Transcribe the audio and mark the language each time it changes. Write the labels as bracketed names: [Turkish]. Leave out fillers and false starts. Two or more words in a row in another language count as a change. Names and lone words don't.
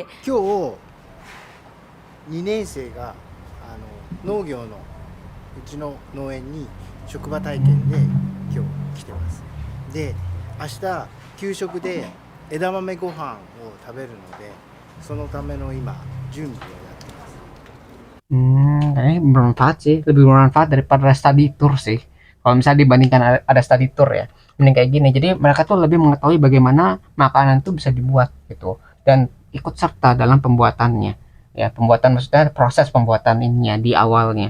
[Japanese] 今日2年生が農業のうちの農園に職場体験で今日来てます。で、明日給食で枝豆ご飯を食べるので、そのための今準備をやってます。 [Indonesian] Kayaknya bermanfaat sih, lebih bermanfaat daripada [English] study tour [Indonesian] sih. Kalau misalnya dibandingkan ada [English] study tour [Indonesian] ya, mending kayak gini. Jadi mereka tuh lebih mengetahui bagaimana makanan itu bisa dibuat gitu, dan ikut serta dalam pembuatannya. Ya, pembuatan maksudnya proses pembuatan ininya di awalnya.